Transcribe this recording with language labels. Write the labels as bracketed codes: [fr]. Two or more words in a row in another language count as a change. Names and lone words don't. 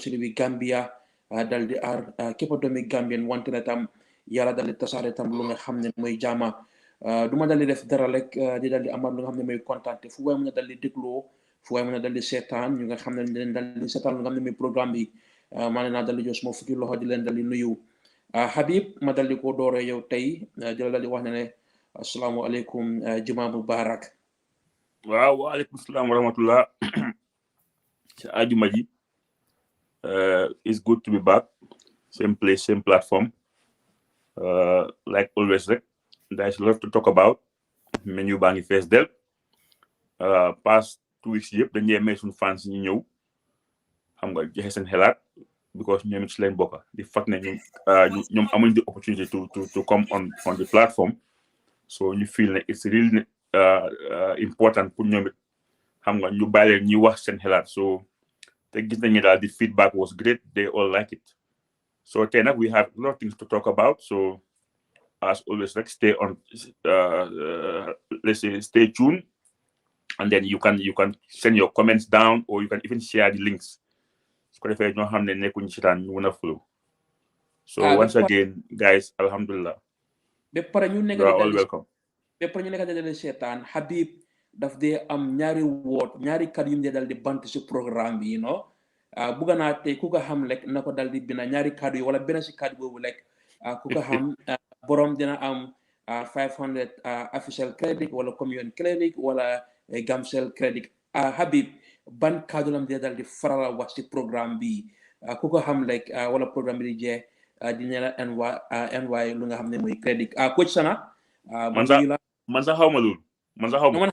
[wo] si bi Gambia dal di aar képp doomi Gambien wante ne tam yàlla dal di tasaare tam lu nga xam ne mooy jaama du ma dal di def dara rek di dal di amaat lu nga xam ne mooy kontaan te fu waay mën a dal di dégloo fu waay mën a dal di seetaan ñu nga xam ne leen dal di seetaan lu nga xam ne mooy programme bi maa ne naa dal di jox suma fukki loxo di leen dal di nuyu Habib ma dal di ko dooree yow tey di la dal di wax ne ne [ar] السلام عليكم جمعة مبارك. [en] waaw [ar] وعليكم السلام ورحمة الله [wo] ci ajuma ji [en] it's good to be back same place same platform like always rek there's a lot to talk about [wo] menu baa ngi fees del [en] past 2 weeks [wo] yëpp dañuy may suñu fans ñi ñëw xam nga joxe seen xelaat [en] because [wo] ñoom it ci leen bokka di fat ne ñoom amuñ [en] the opportunity to come on the platform so [wo] ñu feel ne [en] it's really important [wo] pour ñoom it xam nga ñu bàyyi leen ñuy wax seen xelaat [en] so [wo] te gis nañu daal [en] the feedback was great they all like it so [wo] tey nag [en] we have a lot of things to talk about so as always like stay on let's say stay tuned and then you can send your comments down or you can even share the links [wo] su ko defee ñoo xam ne nekkuñu ci taan ñu mën a [en] flow so once again guys alhamdulillah [wo] ba pare ñu nekk [en] all welcome [wo] ba pare ñu nekk dal di seetaan Habib daf dee am ñaari ñaari kàddu yu mu dee dal di bant si programme bi bugga naa tey ku ko xam rek na ko dal di bina ñaari kàddu yi wala benn si kàddu boobu rek ku ko xam borom dina am 500 [en] official credit [wo] wala [en] communion credit [wo] wala Gamcel credit Habib ban kàddu lam dee dal di faral wax si programme bi ku ko xam rek wala programme bi di jeex dina la NY lu nga xam ne mooy credit coach Sana man sax xaw ma loolu man sax xaw ma